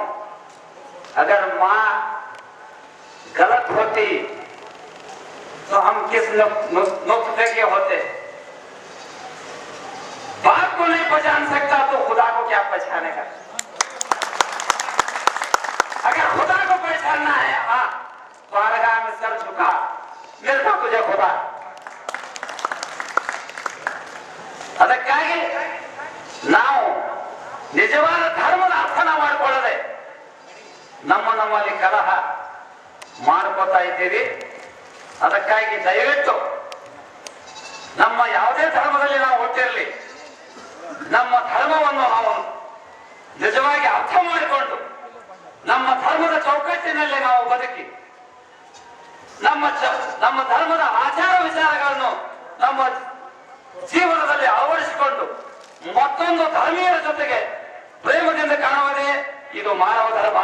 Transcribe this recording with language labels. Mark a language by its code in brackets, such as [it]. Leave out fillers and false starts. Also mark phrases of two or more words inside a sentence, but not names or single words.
[hi] अगर माँ गलत होती तो हम किस नुक्ते के होते. बाप को नहीं पहचान सकता तो खुदा को क्या पहचानेगा. अगर खुदा को पहचानना है हाँ बारगाह में सर झुका, मिलता तुझे खुदा. [kn] ಅದಕ್ಕಾಗಿ ನಾವು ನಿಜವಾದ ಧರ್ಮದ ಅರ್ಥನ ಮಾಡಿಕೊಳ್ಳದೆ ನಮ್ಮಲ್ಲಿ ಕಲಹ ಮಾಡ್ಕೋತಾ ಇದ್ದೀವಿ. ಅದಕ್ಕಾಗಿ ದಯವಿಟ್ಟು ನಮ್ಮ ಯಾವುದೇ ಧರ್ಮದಲ್ಲಿ ನಾವು ಹುಟ್ಟಿರಲಿ, ನಮ್ಮ ಧರ್ಮವನ್ನು ನಾವು ನಿಜವಾಗಿ ಅರ್ಥ ಮಾಡಿಕೊಂಡು ನಮ್ಮ ಧರ್ಮದ ಚೌಕಟ್ಟಿನಲ್ಲಿ ನಾವು ಬದುಕಿ ನಮ್ಮ ಧರ್ಮದ ಆಚಾರ ವಿಚಾರಗಳನ್ನು ನಮ್ಮ ಜೀವನದಲ್ಲಿ ಅಳವಡಿಸಿಕೊಂಡು ಮತ್ತೊಂದು ಧರ್ಮೀಯರ ಜೊತೆಗೆ ಪ್ರೇಮದಿಂದ ಕಾಣುವುದೇ ಇದು ಮಾನವ ಧರ್ಮ.